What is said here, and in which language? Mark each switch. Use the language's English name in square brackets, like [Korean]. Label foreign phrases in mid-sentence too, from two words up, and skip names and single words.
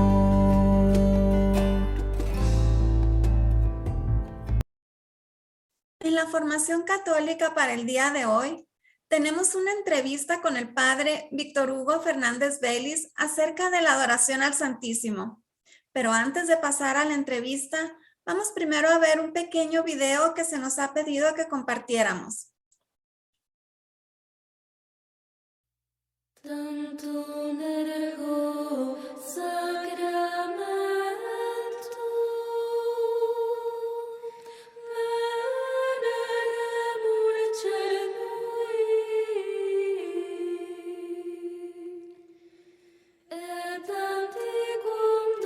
[Spanish] En la formación católica para el día de hoy, tenemos una entrevista con el padre Víctor Hugo Fernández Vélez acerca de la adoración al Santísimo. Pero antes de pasar a la entrevista, vamos primero a ver un pequeño video que se nos ha pedido que compartiéramos. [Latin] Tantum ergo sacramentum veneremur celui et antiquum